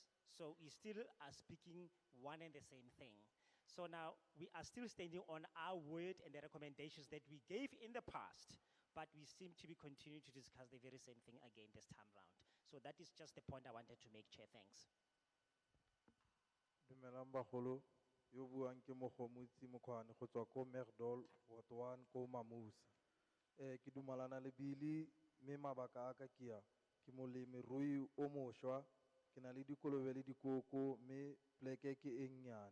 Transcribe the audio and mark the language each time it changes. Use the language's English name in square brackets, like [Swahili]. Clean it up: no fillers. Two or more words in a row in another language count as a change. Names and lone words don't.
[English] So we still are speaking one and the same thing. So now, we are still standing on our word and the recommendations that we gave in the past, but we seem to be continuing to discuss the very same thing again this time round. So that is just the point I wanted to make, Chair. Thanks. [Tswana] Dumelang bagolo, yo buang ke Mogomotsi Mokwane go tswa ko Merdol, Ward 1 ko Mamusa. Ke dumalana le bili me mabaka a ka ke a ke molemirui o mošwa, ke na le dikolobe le dikoko me pleke ke e nnyane.